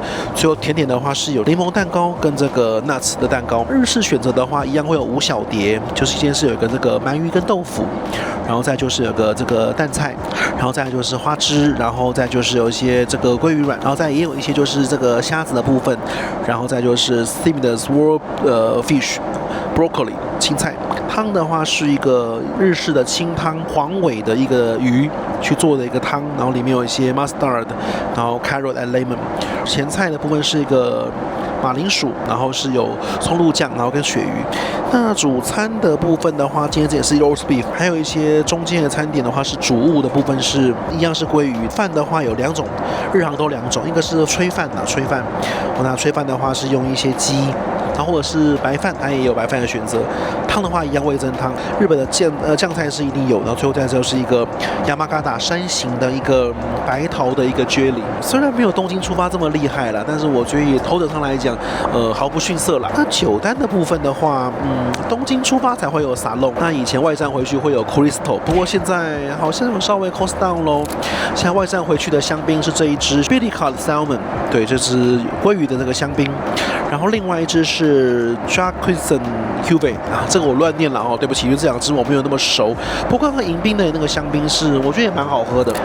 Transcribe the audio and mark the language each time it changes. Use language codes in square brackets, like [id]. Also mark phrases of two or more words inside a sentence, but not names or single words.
[zh] 最後甜點的話是有檸檬蛋糕跟這個 nuts 的蛋糕。日式選擇的話，一樣會有5小碟，就是今天是有一個這個鰻魚跟豆腐，然後再就是有個這個蛋菜，然後再來就是花枝，然後再就是有一些這個鮭魚卵，然後再也有一些就是這個蝦子的部分，然後再就是 [en] steamed sword fish。 [zh] broccoli 青菜。湯的話是一個日式的清湯，黃尾的一個魚去做的一個湯，然後裡面有一些 mustard， 然後 [en] carrot and lemon。 [zh] 前菜的部分是一個馬鈴薯，然後是有蔥露醬，然後跟鱈魚。那主餐的部分的話，今天这也是 [en] roast beef， [zh] 還有一些中間的餐點的話是主物的部分是一樣是鮭魚。飯的話有2種，日航都2種，一個是炊飯炊飯。那炊飯的話是用一些雞，然後或者是白飯，它也有白飯的選擇。湯的話一樣味噌湯，日本的醬菜是一定有的。最後再就是一個亞麻嘎達山形的一個白桃的一個蕨梨，雖然沒有東京出發這麼厲害了，但是我覺得以頭等艙來講，毫不遜色啦。那酒單的部分的話，東京出發才會有沙龍，那以前外站回去會有 Crystal， 不過現在好像有稍微 [en] cost down [zh] 咯。現在外站回去的香檳是這一支 Billy Cod Salmon， 對，這是鮭魚的那個香檳。然後另外一支是 Jacqueline Cuvée 啊，這個我亂念了哦，對不起，因為這2支我沒有那麼熟。不過那個迎賓的那個香檳是我覺得也蠻好喝的。